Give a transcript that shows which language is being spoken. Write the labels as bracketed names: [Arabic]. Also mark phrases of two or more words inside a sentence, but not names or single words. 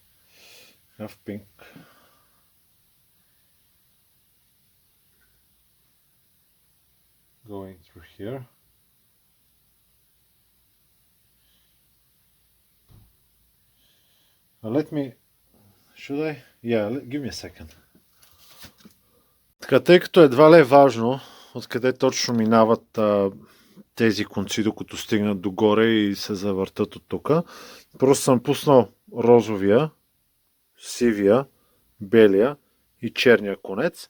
[English] I have pink. Going through here. Let me... Should I? Yeah, give me a second. [Bulgarian] Така, тъй като едва ли е важно откъде точно минават тези конци, докато стигнат догоре и се завъртат от тук, просто съм пуснал розовия, сивия, белия и черния конец.